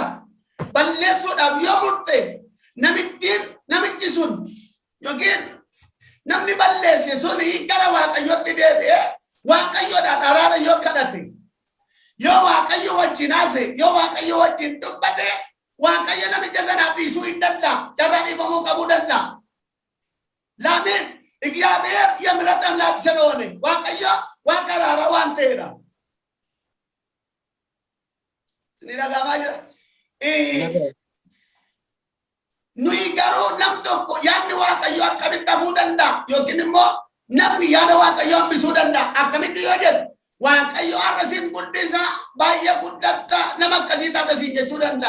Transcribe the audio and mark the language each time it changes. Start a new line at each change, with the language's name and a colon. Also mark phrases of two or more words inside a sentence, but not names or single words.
Oromo: Balleessuudhaaf yoo murteef namichi sun yookiin namni balleesse suni gara Waaqayyotti deebi'ee Waaqayyoodhaan araara yoo kadhate yoo Waaqayyo wajjin haase yoo Waaqayyo wajjin dubbate Waaqayyo namicha sanaaf dhiisuu hin danda'a. Carraa dhiifamuu qabuu danda'a. Laamin
Amharic: እግዚአብሔር የምሕረት አምላክ ስለሆነ
Oromo: Waaqayyo waan araara waan ta'eedha. Ni dhagahamaa jira. Nuyi garuu nam tokko yaadni Waaqayyo akkamitti hafuu danda'a yookiin immoo namni yaada Waaqayyo hambisuu danda'a akkamitti yoo jedhu Waaqayyo har'a siin guddisa baay'ee guddatta nama akkasii taata siin jechuu danda'a.